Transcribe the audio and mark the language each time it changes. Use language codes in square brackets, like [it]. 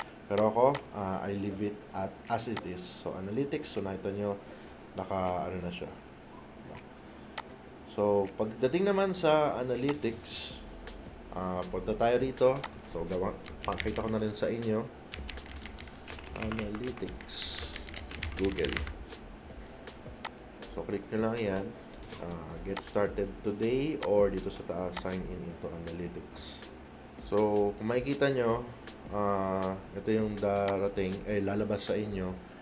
[tl] Pero ako, [en] I leave it as it is. [tl] So, analytics, so nakita nyo, ano na siya. So, pagdating naman sa analytics, punta tayo rito. So, pakita ko na rin sa inyo. Analytics. Google. So, click nyo lang yan. [en] Get started today or [tl] dito sa taas, [en] sign in into analytics. [tl] So, kung makikita nyo, ito yung darating, lalabas sa inyo.